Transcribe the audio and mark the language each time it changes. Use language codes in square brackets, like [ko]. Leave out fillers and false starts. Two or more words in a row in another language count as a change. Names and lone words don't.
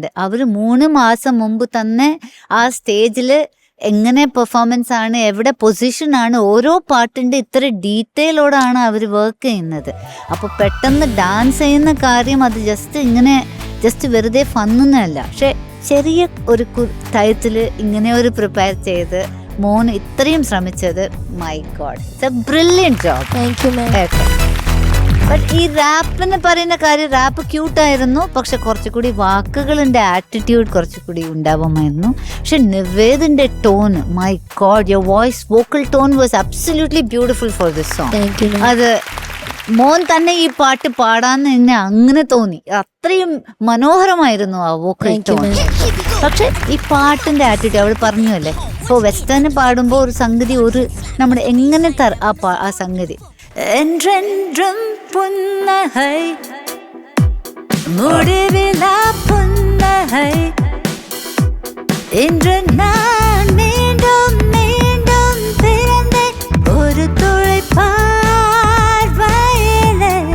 [ml] അവര് 3 മാസം മുമ്പ് തന്നെ ആ സ്റ്റേജില് എങ്ങനെ പെർഫോമൻസ് ആണ്, എവിടെ പൊസിഷൻ ആണ്, ഓരോ പാട്ടിന്റെ ഇത്ര ഡീറ്റെയിലോടാണ് അവർ വർക്ക് ചെയ്യുന്നത്. അപ്പോൾ പെട്ടെന്ന് ഡാൻസ് ചെയ്യുന്ന കാര്യം അത് ജസ്റ്റ് വെറുതെ ഫന്നൊന്നുമല്ല. പക്ഷെ ചെറിയ ഒരു ടൈത്തില് ഇങ്ങനെ ഒരു പ്രിപ്പയർ ചെയ്ത് മോൻ ഇത്രയും ശ്രമിച്ചത് [en] my god it's a brilliant job. thank you ma'am. [ml] ബട്ട് ഈ റാപ്പെന്ന് പറയുന്ന കാര്യം റാപ്പ് ക്യൂട്ടായിരുന്നു. പക്ഷെ കുറച്ചുകൂടി വാക്കുകളുടെ ആറ്റിറ്റ്യൂഡ് കുറച്ചുകൂടി ഉണ്ടാവുമായിരുന്നു. പക്ഷെ നിവേദിന്റെ [en] tone my god your voice vocal tone was absolutely beautiful for this song. [ml] അത് മോൻ തന്നെ ഈ പാട്ട് പാടാന്ന് എന്നെ അങ്ങനെ തോന്നി. അത്രയും മനോഹരമായിരുന്നു ആ [en] vocal tone. [ml] പക്ഷെ ഈ പാട്ടിന്റെ ആറ്റിറ്റ്യൂഡ് അവൾ പറഞ്ഞു അല്ലേ, ഇപ്പോൾ വെസ്റ്റേൺ പാടുമ്പോൾ ഒരു സംഗതി നമ്മുടെ എങ്ങനെ ആ സംഗതി [ta] என்றென்றும் புன்னகை முடிவிலா புன்னகை இன்று நான் மீண்டும் மீண்டும் பிறந்தேன் ஒரு துளி பார்வையிலே.